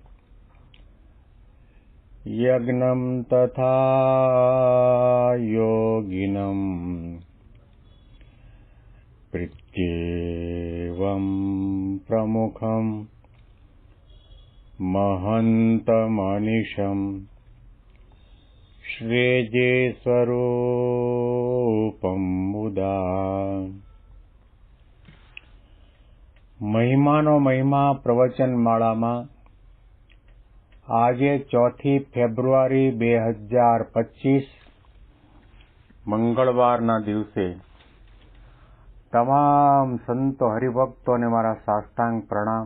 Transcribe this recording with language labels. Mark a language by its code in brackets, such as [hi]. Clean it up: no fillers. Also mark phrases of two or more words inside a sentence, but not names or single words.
[sa] यज्ञं तथा योगिनं प्रत्येवं प्रमुखं महन्तमनिशं श्रेये स्वरूपं मुदा। [gu] મહિમાનો મહિમા પ્રવચન માળામાં આજે 4 ફેબ્રુઆરી 2025 મંગળવારના દિવસે તમામ સંતો હરિભક્તોને મારા સાષ્ટાંગ પ્રણામ.